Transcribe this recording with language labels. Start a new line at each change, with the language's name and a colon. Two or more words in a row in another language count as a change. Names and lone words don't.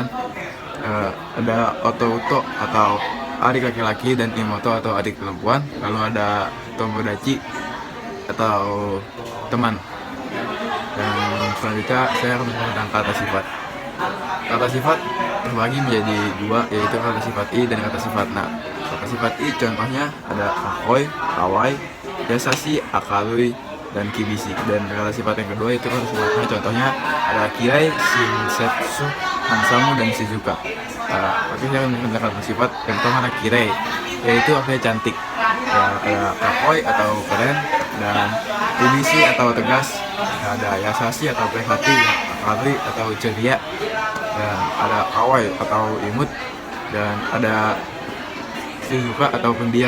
Indonesian: Ada oto-uto atau adik laki-laki, dan imoto atau adik perempuan. Lalu ada tomodachi atau teman. Dan selanjutnya saya akan membahas tentang kata sifat. Kata sifat terbagi menjadi 2, yaitu kata sifat i dan kata sifat na. Kata sifat I contohnya ada kakoi, kawai, yasashi, akalui, dan kibisi. Dan kata sifat yang kedua itu kata sifatnya contohnya ada kirai, shinsetsu, hansamu, dan shizuka. Tapi saya menggunakan kata sifat yang pertama ada kirai, yaitu artinya cantik. Ya, ada kakoi atau keren, dan kibisi atau tegas, ada yasashi atau baik hati, akalui atau ceria, dan ada kawai atau imut, dan ada shizuka atau pendiam.